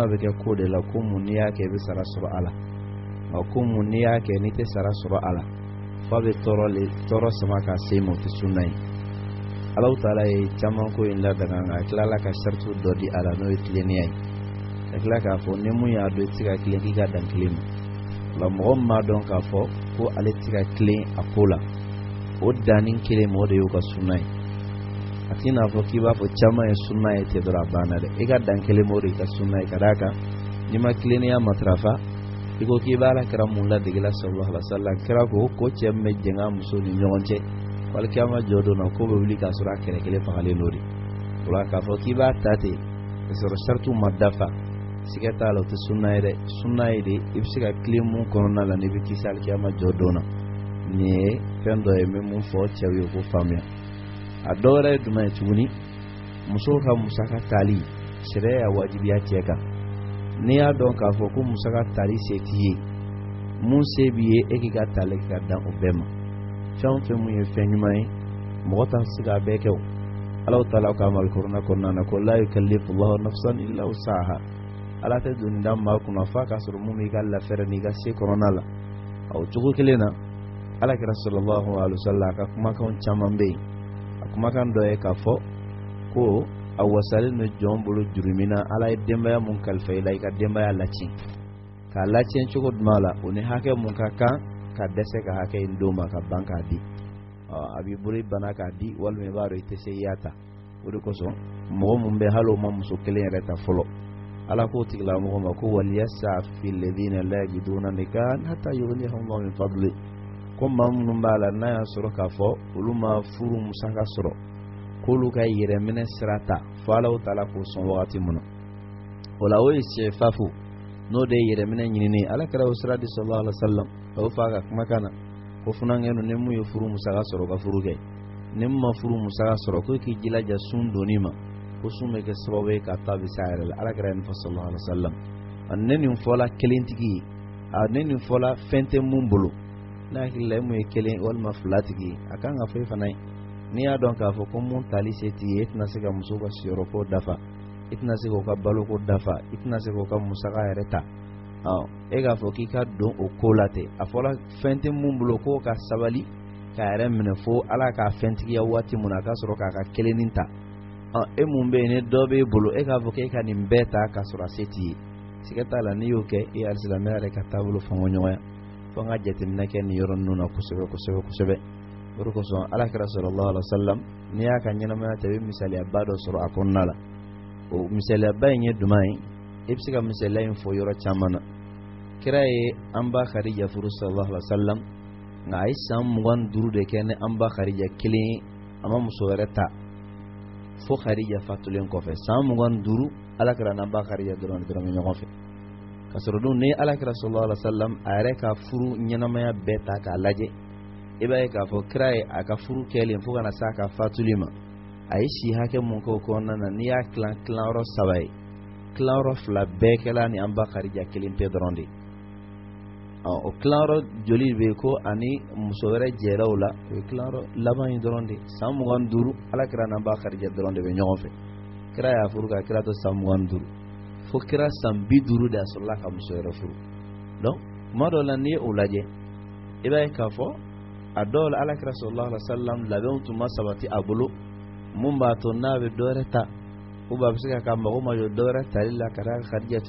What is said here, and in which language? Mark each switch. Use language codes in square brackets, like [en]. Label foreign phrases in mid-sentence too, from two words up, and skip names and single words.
[bm] bɛ kɛ ko de la ko mun n'i y'a kɛ i bɛ sara sɔrɔ a la nka ko mun n'i y'a kɛ n'i tɛ sara sɔrɔ a la f'a bɛ tɔɔrɔ sama k'a se i ma o tɛ sunna ye Alahu Taala ye caman ko in ladaga nka a tilala ka saritiw dɔ di a la n'o ye tilennenya ye ka tila k'a fɔ ni mun y'a dɔn i tɛ se ka tilen k'i ka dan kelen ma o la mɔgɔ min b'a dɔn k'a fɔ ko ale tɛ se ka tilen a ko la o danni kelen ma o de y'o ka sunna ye a t'i n'a fɔ k'i b'a fɔ caman ye sunna ye ten dɔrɔn a banna dɛ i ka dan kelen ma o de y'i ka sunna ye ka d'a kan n'i ma tilennenya matarafa i ko k'i b'a Alakira mun ladegela [ar] صلى الله عليه وسلم [bm] kira ko cɛ min bɛ jɛn a muso ni ɲɔgɔn cɛ walikiyama jɔ don na ko bɛ wuli k'a sɔrɔ a kɛlɛ kelen fagalen don de o la k'a fɔ k'i b'a ta ten ka sɔrɔ saritiw ma dafa siga t'a la o tɛ sunna ye dɛ sunna ye de i bɛ se ka tilen mun kɔnɔna la n'i bɛ kisi alikiyama jɔ don na nin ye fɛn dɔ ye n bɛ mun fɔ cɛw ye k'o faamuya a dɔ wɛrɛ ye jumɛn ye tuguni musow ka musaka tali sariya y'a wajibiya cɛ kan n'i y'a dɔn k'a fɔ ko musaka tali se t'i ye mun se b'i ye e k'i ka tali ka dan o bɛɛ ma fɛn o fɛn mun ye fɛn ɲuman ye mɔgɔ t'a se k'a bɛɛ kɛ o Alahu Taala ka Alikuranɛ kɔnɔna na ko [ar] لا يكلف الله نفسا إلا وسعها [bm] Ala tɛ doni da maa kunna f'a k'a sɔrɔ mun b'i ka lafɛrɛ n'i ka se kɔnɔna la o cogo kelen na Alakira [ar] صلى الله عليه وسلم [bm] ka kumakan caman bɛ yen a kumakan dɔ ye k'a fɔ ko a wasalen don jɔn bolo juru min na Ala ye denbaya mun kalifa i la i ka denbaya lacɛn k'a lacɛn cogo jumɛn la o ni hakɛ mun ka kan ka dɛsɛ ka hakɛ in d'o ma ka ban k'a di a b'i bolo i bana k'a di walima i b'a dɔn i tɛ se i y'a ta o de kosɔn mɔgɔ mun bɛ hali o ma muso kelen yɛrɛ ta fɔlɔ Ala k'o tigilamɔgɔ ma ko [ar] وليستعفف الذين لا يجدون نكاحا حتى يغنيهم الله من فضله [bm] ko maa minnu b'a la n'a y'a sɔrɔ k'a fɔ olu ma furu musaka sɔrɔ k'olu ka yɛrɛminɛ sira ta fo Alahu Taala k'o sɔn wagati min na o la o ye sɛfafu n'o de ye yɛrɛminɛ ɲinini Alakira o sira di [ar] صلى الله عليه وسلم [bm] a y'o fɔ a ka kumakan na ko funankɛnu ni mun ye furu musaka sɔrɔ ka furu kɛ ni mun ma furu musaka sɔrɔ ko k'i jilaja sun donni ma ko sun bɛ kɛ sababu ye k'a ta bɛ s'a yɛrɛ la Alakira ye nin fɔ [ar] صلى الله عليه وسلم [bm] ne nin fɔla kelentigi ye a ne nin fɔla fɛn tɛ mun bolo n'a hakili la e mun ye kelen walima fila tigi a kan ka fɔ e fana ye n'i y'a dɔn k'a fɔ ko mun tali se t'i ye e tɛna se ka muso ka siyɔrɔko dafa i tɛna se k'o ka baloko dafa i tɛna se k'o ka musaka yɛrɛ ta e k'a fɔ k'i ka don o ko la ten a fɔra fɛn tɛ mun bolo k'o ka sabali k'a yɛrɛ minɛ fo ala k'a fɛntigiya waati mun na a ka sɔrɔ k'a ka kelennin ta e mun bɛ yen ni dɔ b'e bolo e k'a fɔ k'e ka nin bɛɛ ta k'a sɔrɔ a se t'i ye siga t'a la n'i y'o kɛ e alisilamɛ yɛrɛ ka taabolo fɔɲɔgɔnya fo an ka jateminɛ kɛ nin yɔrɔ ninnu na kosɛbɛ kosɛbɛ kosɛbɛ o de kosɔn alakira [ar] صلى الله عليه وسلم [bm] n'i y'a ka ɲɛnamaya ta i bɛ misaliyaba dɔ sɔrɔ a kɔnɔna la o misaliyaba in ye duman ye e bɛ se ka misaliya in fɔ yɔrɔ caman na kira ye an ba Khadija furu [ar] صلى الله عليه وسلم [bm] nka a ye san 25 de kɛ ni an ba Khadija kelen ye a ma muso wɛrɛ ta fo Khadija fatulen kɔfɛ san 25 alakira n'an ba Khadija dɔrɔn bɛ ɲɔgɔn fɛ ka sɔrɔ dun ni alakira [ar] صلى الله عليه وسلم [bm] a yɛrɛ ka furu ɲɛnamaya bɛɛ ta k'a lajɛ i b'a ye k'a fɔ kira ye a ka furu kɛlen fo kana s'a ka fatuli ma a ye si hakɛ mun k'o kɔnɔna na n'i y'a tilayɔrɔ 3 ye tilayɔrɔ 2 bɛɛ kɛla ni an ba Khadija kelen pe dɔrɔn de o tilayɔrɔ joli bɛ ko ani muso wɛrɛ jɛra o la o ye tilayɔrɔ laban in dɔrɔn de san 25 alakira n'an ba Khadija dɔrɔn de bɛ ɲɔgɔn fɛ kira y'a furu ka kira to san 25 fo kira san 50 de a sɔrɔla ka muso wɛrɛ furu donc kuma dɔw la n'i ye o lajɛ i b'a ye k'a fɔ a dɔw la alakira [ar] صلى الله عليه وسلم [bm] labɛnw tun ma sabati a bolo mun b'a to n'a bɛ dɔ wɛrɛ ta [fr] ou bien [bm] a bɛ se ka mago ma jɔ dɔ wɛrɛ tali la ka d'a kan Khadija tun